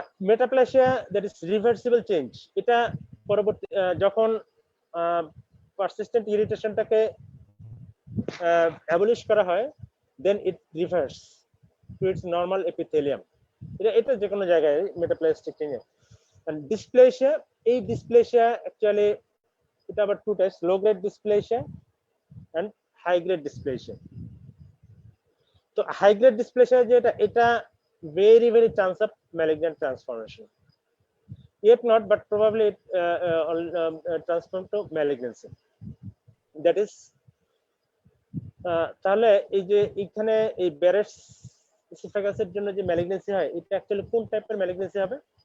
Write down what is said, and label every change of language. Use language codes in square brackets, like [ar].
[bn] Metaplasia [en] that is reversible change, [bn] এটা পরবর্তী যখন পারসিস্টেন্ট ইরিটেশনটাকে অ্যাবলিশ করা হয়, [en] Then it reverse to its normal epithelium. [bn] এটা যে কোনো জায়গায় মেটাপ্লাস্টিক চেঞ্জ। এন্ড ডিসপ্লেসিয়া, এই ডিসপ্লেসিয়া অ্যাকচুয়ালি এটা আবার two types, low grade dysplasia and high grade dysplasia. তো হাই গ্রেড ডিসপ্লেসিয়া যেটা, এটা [en] very chance of malignant transformation, if not but probably it transform to malignancy. That is, [bn] তাহলে এই যে এখানে এই ব্যারেটস এসোফেগাসের জন্য যে ম্যালিগন্যান্সি হয়, এটা অ্যাকচুয়ালি কোন টাইপের ম্যালিগন্যান্সি হবে?